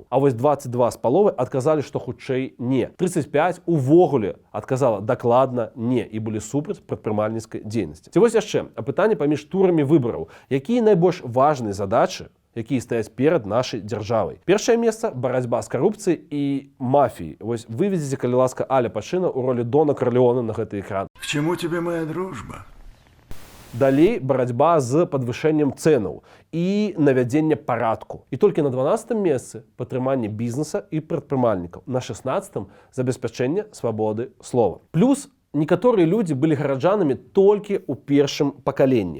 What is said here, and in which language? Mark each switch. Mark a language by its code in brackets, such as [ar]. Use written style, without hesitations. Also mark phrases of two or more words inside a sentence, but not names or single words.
[be] А вось 22,5% адказалі, што хутчэй не. 35% увогуле адказала дакладна не і былі супраць прадпрымальніцкай дзейнасці. Ці вось яшчэ апытанне паміж турамі выбараў. Якія найбольш важныя задачы, якія стаяць перад нашай дзяржавай? Першае месца – барацьба з карупцыяй і мафіяй. Вось выведзіце, калі ласка, Аля Пачына ў ролі Дона Карлеона на гэты экран. [ru] К чему тебе моя дружба? [be] Далей барацьба з падвышэннем цэнаў і навядзення парадку. І толькі на 12-м месцы падтрыманне бізнеса і прадпрымальнікаў. На 16-м забеспячэнне свабоды слова. Плюс некаторыя людзі былі гараджанамі толькі ў першым пакаленні.